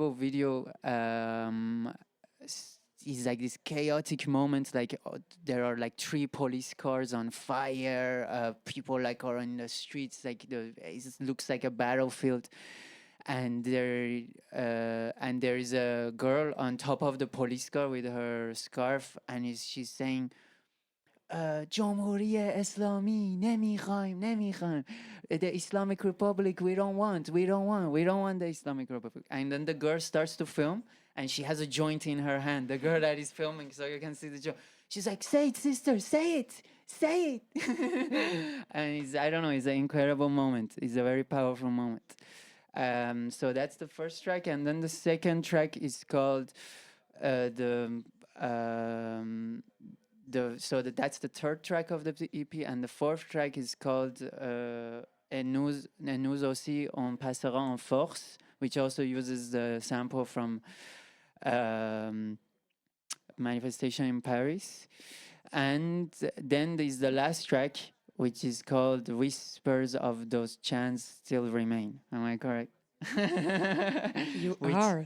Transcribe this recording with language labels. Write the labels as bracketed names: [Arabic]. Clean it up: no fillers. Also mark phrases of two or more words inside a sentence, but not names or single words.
[English] It's an incredible video is like this chaotic moment, like there are like 3 police cars on fire, people like are in the streets, like it looks like a battlefield, and there is a girl on top of the police car with her scarf, and she's saying, [Persian] جمهوری اسلامی نمیخوایم [English] the Islamic Republic we don't want the Islamic Republic. And then the girl starts to film, and she has a joint in her hand, the girl that is filming, so you can see the joint. She's like, say it, sister, say it. And I don't know, it's an incredible moment. It's a very powerful moment. So that's the first track, and then the second track is called that's the third track of the EP, and the fourth track is called Et nous aussi on passera en force, which also uses the sample from Manifestation in Paris. And then there's the last track, which is called Whispers of Those Chants Still Remain. Am I correct? You are.